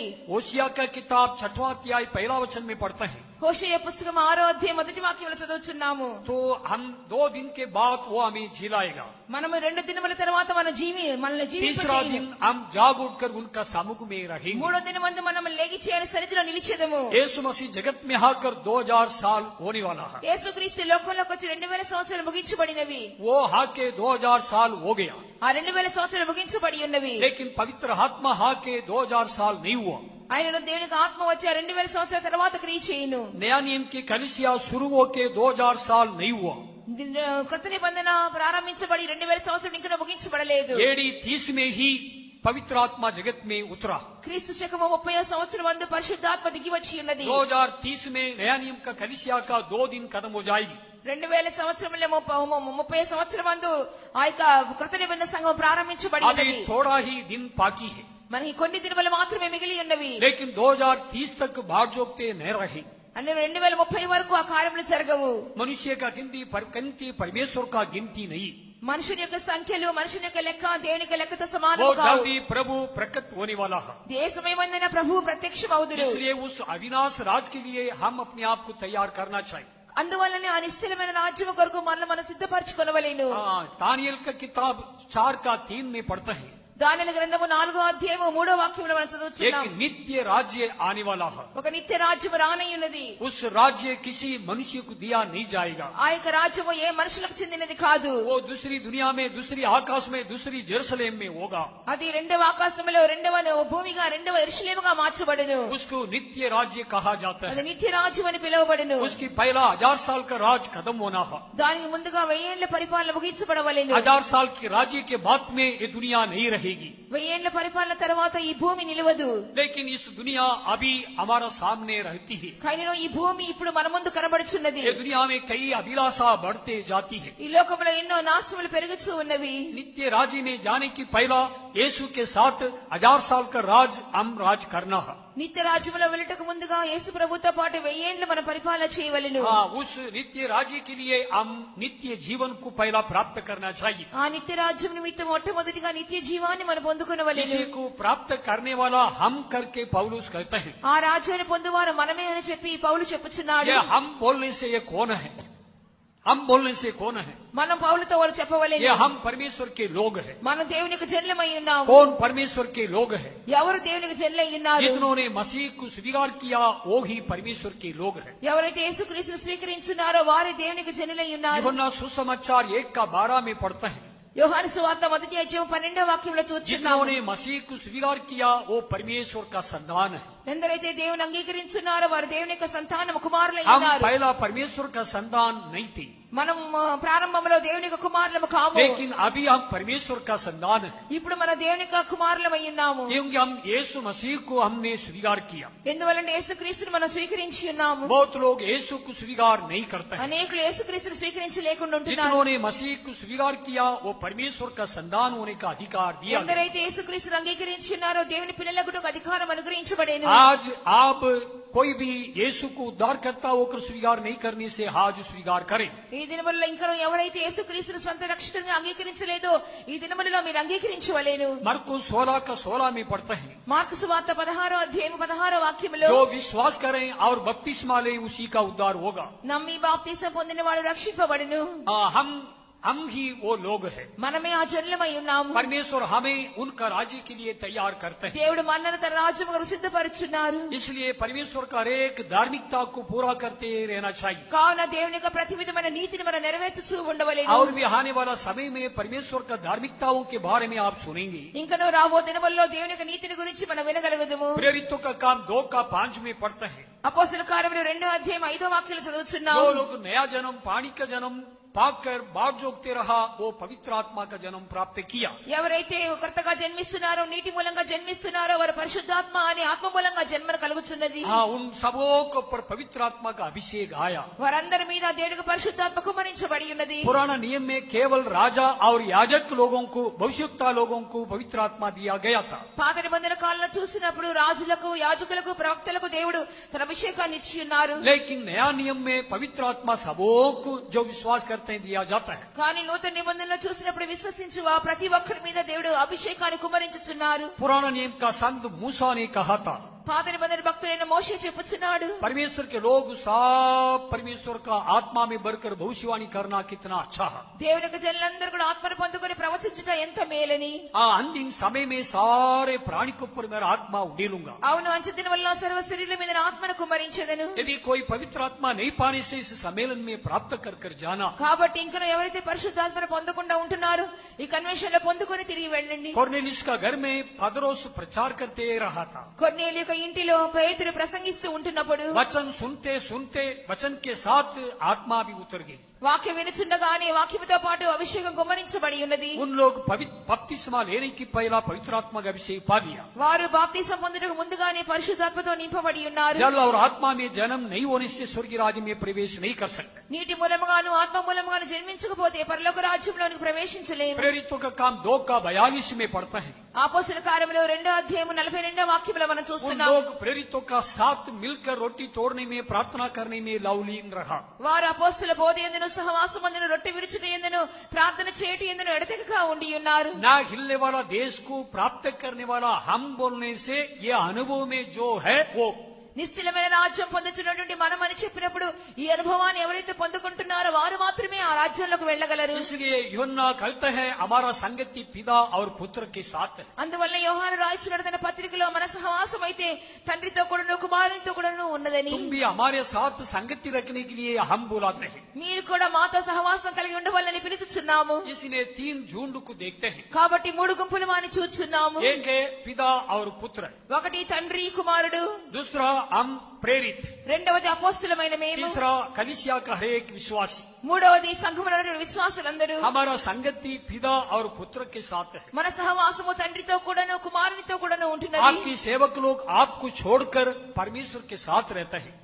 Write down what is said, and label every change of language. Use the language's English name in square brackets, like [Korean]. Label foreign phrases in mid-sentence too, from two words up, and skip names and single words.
[Hindi] होशिया का किताब 6वां अध्याय पहला वचन में पढ़ते हैं. [Telugu] హోషేయ పుస్తకం 6వ అధ్యాయం మొదటి వాక్యంలో చదువుచున్నాము. [Hindi] तो हम 2 दिन के बाद वो हमें झिलाएगा. [Telugu] మనము 2 దినముల తర్వాత మనల్ని [Hindi] तीसरा [Telugu] జీవింపచేయును. [Hindi] दिन हम जाग उठकर उनका सम्मुख में रहेंगे. [Telugu] 3వ దినమందు మనం లేగి చేయని సన్నిధిలో నిలిచెదము. [Hindi] यीशु मसीह जगत में आकर 2000 साल होने वाला है. [Telugu] యేసుక్రీస్తు లోకంలోకి వచ్చి 2000 సంవత్సరాలు ముగించబడినవి. [Hindi] वो आके 2000 साल हो गया. [Telugu] ఆ 2000 సంవత్సరాలు ముగించబడి ఉన్నవి. [Hindi] लेकिन पवित्र आत्मा आके 2000 साल नहीं हुआ. [Telugu] ఆయనను దేవునికి ఆత్మ వచ్చి 2000 సంవత్సరాల తర్వాత క్రియ చేయును. [Hindi] नया नियम की कलीसिया शुरू होके 2000 साल नहीं हुआ. [Telugu] కృత నిబంధన ప్రారంభించబడి 2000 సంవత్సరాలు ఇంకా ముగించబడలేదు. [Hindi] AD 30 में ही पवित्र आत्मा जगत में उतरा. [Telugu] క్రీస్తు శకము 30వ సంవత్సరం నందు పరిశుద్ధాత్మ దిగి వచ్చి ఉన్నది. [Hindi] 2030 में नया नियम का कलीसिया का 2 दिन खत्म हो जाएगी. [Telugu] 2000 సంవత్సరంలో 30 సంవత్సరం నందు ఆ యొక్క కృత నిబంధన సంఘం ప్రారంభించబడి [Hindi] अभी [Telugu] ఉన్నది. [Hindi] थोड़ा ही दिन बाकी है. [Telugu] మనకి కొన్ని దినములు మాత్రమే మిగిలి ఉన్నవి. [Hindi] लेकिन 2030 तक भाग जोगते न रहे. [Telugu] అన్ని 2030 వరకు ఆ కార్యములు జరగవు. [Hindi] मनुष्य का गिनती परमेश्वर का गिनती नहीं. [Telugu] మనుషుని యొక్క సంఖ్యలు మనుషుని యొక్క లెక్క దేవుని యొక్క లెక్కతో [Hindi] वो [Telugu] సమానం కావు. [Hindi] जल्दी प्रभु प्रकट होने वाला है, [Telugu] ఏ సమయమందైనా ప్రభువు ప్రత్యక్షమవుదురు. [Hindi] इसलिए उस अविनाश राज के लिए हम अपने आप को तैयार करना चाहिए. [Telugu] అందువల్లనే ఆ నిశ్చలమైన రాజ్యం కొరకు మనల్ని మనం సిద్ధపరచుకొనవలెను. [Hindi] दानियल का किताब 4:3 में पढ़ते हैं, [Telugu] దానియేలు గ్రంథము 4వ అధ్యాయము 3వ వాక్యములో మనం [Hindi] एक [Telugu] చదువుచున్నాం. [Hindi] नित्य राज्य आने वाला है. [Telugu] ఒక నిత్య రాజ్యము రానయ్యున్నది. [Hindi] उस राज्य किसी मनुष्य को दिया नहीं जाएगा. [Telugu] ఆ యొక్క రాజ్యము ఏ మనుషులకు చెందినది కాదు. [Hindi] वो दूसरी दुनिया में, दूसरी आकाश में, दूसरी जेरूसलेम में होगा. [Telugu] అది రెండవ ఆకాశములో రెండవ భూమిగా రెండవ యెరూషలేముగా మార్చబడును. [Hindi] उसको नित्य राज्य कहा जाता [Telugu] అది [Hindi] है. [Telugu] నిత్య రాజ్యం అని పిలువబడును. [Hindi] उसकी पहला 1000 साल का राज खत्म होना है. [Telugu] దానికి ముందుగా 1000 ఏళ్ల పరిపాలన ముగించబడవలెను. [Hindi] 1000 साल के राज्य के बाद में ये दुनिया नहीं रहेगी. [Telugu] 1000 ఏళ్ల పరిపాలన తర్వాత ఈ భూమి నిలవదు. [Hindi] लेकिन इस दुनिया अभी हमारा सामने रहती है. [Telugu] కానీ ఈ భూమి ఇప్పుడు మన ముందు కనబడుచున్నది. [Hindi] ये दुनिया में कई अभिलाषा बढ़ते जाती है. [Telugu] ఈ లోకంలో ఎన్నో నాశనములు పెరుగుతూ ఉన్నవి. [Hindi] नित्य राज्य में जाने की पहला यीशु के साथ 1000 साल का राज हम राज करना है. [Telugu] నిత్య రాజ్యములో వెళ్ళటకు ముందుగా యేసు ప్రభుతో పాటు 1000 ఏళ్లు మనం పరిపాలన చేయవలెను. [Hindi] उस नित्य राज्य के लिए हम नित्य जीवन को पहला प्राप्त करना चाहिए. [Telugu] ఆ నిత్య రాజ్యం నిమిత్తం మొట్టమొదటిగా నిత్య జీవాన్ని మనం పొందుకొనవలెను. [Hindi] इसी को प्राप्त करने वाला हम करके पौलुस कहते हैं. [Telugu] ఆ రాజ్యాన్ని పొందువారు మనమే అని చెప్పి పౌలు చెప్పుచున్నాడు. [Hindi] ये हम बोलने से ये कौन है? हम बोलने से कौन है? [Telugu] మనం పౌలుతో వారు [Hindi] ये [Telugu] చెప్పవలెను. [Hindi] हम परमेश्वर के लोग हैं. [Telugu] మనం దేవునికి జనులమై ఉన్నాము. [Hindi] कौन परमेश्वर के लोग हैं? [Telugu] ఎవరు దేవునికి జనులై ఉన్నారు? [Hindi] जिन्होंने मसीह को स्वीकार किया वो ही परमेश्वर के लोग हैं. [Telugu] ఎవరైతే యేసుక్రీస్తును స్వీకరించున్నారో వారే దేవునికి జనులై ఉన్నారు. [Hindi] यूहन्ना सुसमाचार 1:12 में पढ़ते हैं, [Telugu] యోహాను సువార్త 1వ అధ్యాయం 12వ వాక్యంలో చూస్తున్నాము. [Hindi] जिन्होंने मसीह को स्वीकार किया वो परमेश्वर का संतान है. [Telugu] ఎందరైతే దేవుని అంగీకరించున్నారో వారు దేవుని యొక్క సంతానము కుమారులై [Hindi] हम [Telugu] ఉన్నారు. [Hindi] पहला परमेश्वर का संतान नहीं थे, [Telugu] మనం ప్రారంభంలో దేవుని యొక్క కుమారులము కాము. [Hindi] लेकिन अभी हम परमेश्वर का संतान है, [Telugu] ఇప్పుడు మన దేవుని యొక్క కుమారులమై ఉన్నాము. [Hindi] क्योंकि हम यीशु मसीह को हमने स्वीकार किया. [Telugu] ఎందువలన యేసుక్రీస్తును మనం స్వీకరించి ఉన్నాము. [Hindi] बहुत लोग यीशु को स्वीकार नहीं करते हैं. [Telugu] అనేకులు యేసుక్రీస్తును స్వీకరించలేకుండా ఉంటున్నారు. [Hindi] जिन्होंने मसीह को स्वीकार किया वो परमेश्वर का संतान होने का अधिकार दिया गया. [Telugu] ఎందరైతే యేసుక్రీస్తును అంగీకరించి ఉన్నారో దేవుని పిల్లలకు ఒక అధికారం అనుగ్రహించబడేను. [Hindi] आज आप कोई भी यीशु को उद्धार करता होकर स्वीकार नहीं करने से आज स्वीकार करें. [Telugu] ఈ దినములలో ఇంకా ఎవరైతే యేసుక్రీస్తును స్వంత రక్షకునిగా అంగీకరించలేదో ఈ దినములలో మీరు అంగీకరించవలేను. [Hindi] मरकुस 16:16 में पढ़ते हैं, [Telugu] మార్కు సువార్త 16వ అధ్యాయం 16వ వాక్యములో [Hindi] जो विश्वास करें और बपतिस्मा ले उसी का उद्धार होगा. [Telugu] నమ్మి బాప్తిసం పొందిన వాడు రక్షింపబడును. [Hindi] हम ही वो लोग हैं. [Telugu] మనమే ఆ జనులమై ఉన్నాము. [Hindi] परमेश्वर हमें उनका राज्य के लिए तैयार करते हैं. [Telugu] దేవుడు మనల్ని తన రాజ్యము కొరకు సిద్ధపరుచున్నారు. [Hindi] इसलिए परमेश्वर का एक धार्मिकता को पूरा करते रहना चाहिए. [Telugu] కావున దేవుని యొక్క ప్రతి విధమైన నీతిని మనం నెరవేర్చుచూ ఉండవలెను. [Hindi] और भी आने वाला समय में परमेश्वर का धार्मिकताओं के बारे में आप सुनेंगे. [Telugu] ఇంకనూ రాబో దినములలో దేవుని యొక్క నీతిని గురించి మనం వినగలుగుదుము. [Hindi] प्रेरितों का काम 2:5 में पढ़ते हैं, [Telugu] అపోస్తల కార్యములు 2వ అధ్యాయం 5వ వాక్యాలు చదువుచున్నాము. [Hindi] जो लोग नया जन्म पानी का जन्म पाकर बाढ़ जोगते रहा वो पवित्र आत्मा का जन्म प्राप्त किया. [Telugu] ఎవరైతే కొత్తగా జన్మిస్తున్నారో నీటి మూలంగా జన్మిస్తున్నారో వారు పరిశుద్ధాత్మ అనే ఆత్మ మూలంగా జన్మను కలుగుతున్నది. [Hindi] उन सबों के ऊपर पवित्र आत्मा का अभिषेक आया. [Telugu] వారందరి మీద దేవుడికి పరిశుద్ధాత్మ కుమ్మరించబడి ఉన్నది. [Hindi] पुराना नियम में केवल राजा और याजक लोगों को, भविष्यवक्ता लोगों को पवित्र आत्मा दिया गया था. [Telugu] పాత నిబంధన కాలంలో చూసినప్పుడు రాజులకు యాజకులకు ప్రవక్తలకు దేవుడు తన అభిషేకాన్ని ఇచ్చి ఉన్నారు. [Hindi] लेकिन नया नियम में पवित्र आत्मा सबों को जो विश्वास करते हैं दिया जाता है. [Telugu] కానీ నూతన నిబంధనలో చూసినప్పుడు విశ్వసించు ప్రతి ఒక్కరి మీద దేవుడు అభిషేకాన్ని కుమ్మరించుచున్నారు. [Hindi] पुराना नियम का संत मूसा ने कहा था, [Telugu] పాత నిబంధన భక్తుడైన మోషే చెప్పుచున్నాడు, [Hindi] परमेश्वर के लोग सब परमेश्वर का आत्मा में बढ़कर भविष्यवाणी करना कितना अच्छा है. [Telugu] దేవుని యొక్క జనులందరూ కూడా ఆత్మను పొందుకొని ప్రవచించుట ఎంత మేలని. [Hindi] अंतिम समय में सारे प्राणी के ऊपर मेरा आत्मा उड़ेलूंगा. [Telugu] అవును, అంచె దినములలో సర్వ శరీరుల మీద నా ఆత్మను కుమ్మరించెదను. [Hindi] यदि कोई पवित्र आत्मा नहीं पाने से इस सम्मेलन में प्राप्त कर कर जाना. [Telugu] కాబట్టి ఇంకా ఎవరైతే పరిశుద్ధాత్మను పొందకుండా ఉంటున్నారో ఈ కన్వెన్షన్ లో పొందుకొని తిరిగి వెళ్ళండి. [Hindi] कोर्नेलियुस का घर में पतरोस प्रचार करते रहा था. [Telugu] కొర్నేలి యొక్క ఇంటిలో పేతురు ప్రసంగిస్తూ ఉంటున్నప్పుడు [Hindi] वचन सुनते सुनते वचन के साथ आत्मा भी उतर गई. [Telugu] వాక్యం వినుచుండగానే వాక్యముతో పాటు అభిషేకం గుమ్మరించబడి ఉన్నది. [Hindi] उन लोग बपतिस्मा लेने की पहला पवित्र आत्मा का अभिषेक पा लिया. [Telugu] వారు బాప్తిసం పొందుటకు ముందుగానే పరిశుద్ధాత్మతో నింపబడి ఉన్నారు. [Hindi] जल और आत्मा में जन्म नहीं होने से स्वर्गीय राज्य में प्रवेश नहीं कर सकते. [Telugu] నీటి మూలముగాను ఆత్మ మూలముగాను జన్మించకపోతే పరలోక రాజ్యంలోనికి ప్రవేశించలేము. [Hindi] प्रेरितों का काम 2:42 में पढ़ता है, [Telugu] అపోస్తల కార్యములు 2వ అధ్యాయము 42వ వాక్యములో మనం [Hindi] उन [Telugu] చూస్తున్నాం. [Hindi] लोग प्रेरितों का साथ मिलकर रोटी तोड़ने में, प्रार्थना करने में लवलीन रहा. [Telugu] వారు అపోస్తల బోధ యందును సహవాసమందును రొట్టె విరుచుట యందును ప్రార్థన చేయుట యందును ఎడతెగక ఉండి ఉన్నారు. [Hindi] ना हिलने वाला देश को प्राप्त करने वाला हम बोलने से ये अनुभव में जो है वो [Telugu] నిశ్చలమైన రాజ్యం పొందుతున్నటువంటి మనం అని చెప్పినప్పుడు ఈ అనుభవాన్ని ఎవరైతే పొందుకుంటున్నారో వారు మాత్రమే ఆ రాజ్యంలోకి వెళ్ళగలరు. [Hindi] इसलिए यूहन्ना कहता है हमारा संगति पिता और पुत्र के साथ है. [Telugu] అందువల్ల యోహాను రాయించిన తన పత్రికలో మన సహవాసం అయితే తండ్రితో కూడాను కుమారునితో కూడాను ఉన్నదని. [Hindi] तुम भी हमारे साथ संगति रखने के लिए हम बुलाते हैं. [Telugu] మీరు కూడా మాతో సహవాసం కలిగి ఉండవాలని పిలుచుచున్నాము. [Hindi] इसलिए 3 झुंड को देखते हैं. [Telugu] కాబట్టి 3 గుంపులు వారిని చూస్తున్నాము. [Hindi] एक है पिता और पुत्र, [Telugu] ఒకటి తండ్రి కుమారుడు, [Hindi] दूसरा हम प्रेरित, [Telugu] రెండవది అపోస్తలమైన మేము, [Hindi] तीसरा कलीसिया का हर एक विश्वासी. [Telugu] మూడవది సంఘములో విశ్వాసులందరూ. [Hindi] हमारा संगति पिता और पुत्र के साथ है. [Telugu] మన సహవాసము తండ్రితో కూడాను కుమారునితో కూడాను ఉంటున్నది. [Hindi] आपकी सेवक लोग आपको छोड़कर परमेश्वर के साथ रहते हैं